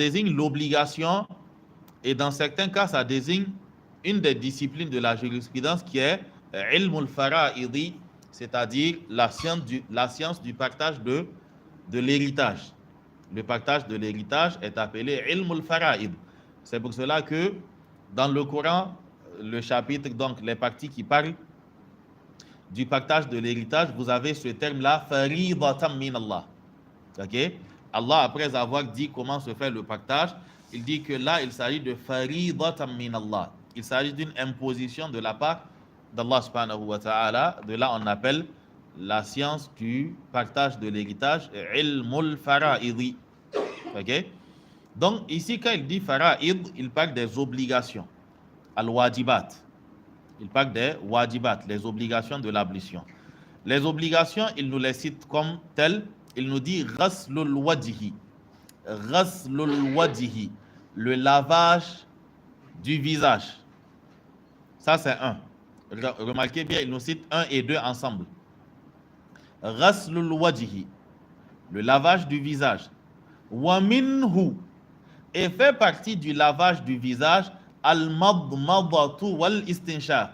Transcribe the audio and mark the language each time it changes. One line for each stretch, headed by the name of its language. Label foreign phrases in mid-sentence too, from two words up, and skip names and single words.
French: Ça désigne l'obligation Et dans certains cas, ça désigne une des disciplines de la jurisprudence qui est
Arabic: علم الفرائض,
French: c'est-à-dire la science du partage de l'héritage. Le partage de l'héritage est appelé
Arabic: علم الفرائض.
French: C'est pour cela que dans le Coran, le chapitre, donc les parties qui parlent du partage de l'héritage, vous avez ce terme-là,
Arabic: فريضة من الله.
French: Ok? Allah, après avoir dit comment se fait le partage, il dit que là, il s'agit de
Arabic: فريضة من الله.
French: Il s'agit d'une imposition de la part d'Allah
Arabic: سبحانه وتعالى.
French: De là, on appelle la science du partage de l'héritage
Arabic: علم الفرائض.
French: Ok? Donc, ici, quand il dit fara'id, il parle des obligations, al-wajibat. Il parle des wajibat, les obligations de l'ablution. Les obligations, il nous les cite comme telles. Il nous dit
Arabic: غسل الوجه غسل الوجه.
French: Le lavage du visage. Ça, c'est un. Remarquez bien, il nous cite 1 et 2 ensemble.
Arabic: غسل الوجه.
French: Le lavage du visage.
Arabic: ومنه.
French: Et fait partie du lavage du visage
Arabic: المضمضة والاستنشاق.